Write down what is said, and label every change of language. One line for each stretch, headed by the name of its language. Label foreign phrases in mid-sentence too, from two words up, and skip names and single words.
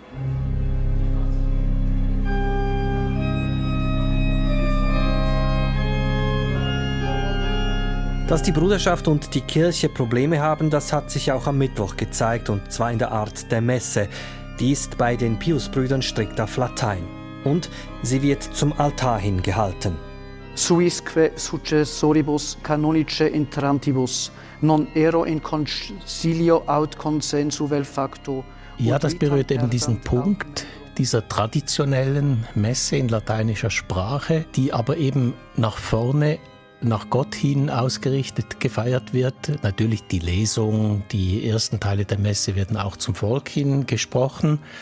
German: Dass die Bruderschaft und die Kirche Probleme haben, das hat sich auch am Mittwoch gezeigt, und zwar in der Art der Messe. Die ist bei den Piusbrüdern strikt auf Latein. Und sie wird zum Altar hin gehalten.
Latin: Suisque successoribus canonice intrantibus, non ero in concilio aut consensu vel facto.
German: Ja, das berührt eben diesen Punkt dieser traditionellen Messe in lateinischer Sprache, die aber eben nach vorne, nach Gott hin ausgerichtet gefeiert wird. Natürlich die Lesung, die ersten Teile der Messe werden auch zum Volk hin gesprochen.